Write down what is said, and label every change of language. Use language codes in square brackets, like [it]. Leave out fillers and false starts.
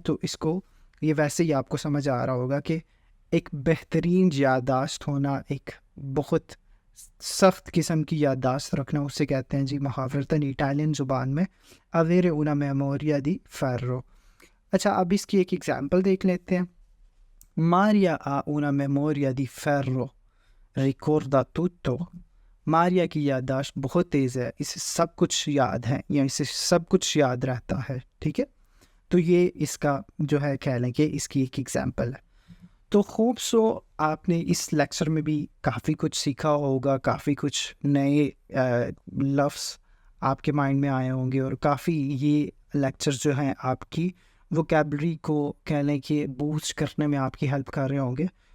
[ur] تو اس کو یہ ویسے ہی آپ کو سمجھ آ رہا ہوگا کہ ایک بہترین یادداشت ہونا، ایک بہت سخت قسم کی یادداشت رکھنا، اسے کہتے ہیں جی محاورتاً اٹالین زبان میں [it] avere una memoria di ferro. [ur] اچھا اب اس کی ایک ایگزامپل دیکھ لیتے ہیں. [it] Maria ha una memoria di ferro ricorda tutto. [ur] ماریا کی یادداشت بہت تیز ہے، اسے سب کچھ یاد ہے یا اسے سب کچھ یاد رہتا ہے. ٹھیک ہے. تو یہ اس کا جو ہے کہہ لیں کہ اس کی ایک ایگزامپل ہے. تو خوب سو آپ نے اس لیکچر میں بھی کافی کچھ سیکھا ہوگا، کافی کچھ نئے لفظ آپ کے مائنڈ میں آئے ہوں گے، اور کافی یہ لیکچر جو ہیں آپ کی ووکیبلری کو کہہ لیں کہ بوسٹ کرنے میں آپ کی ہیلپ کر رہے ہوں گے.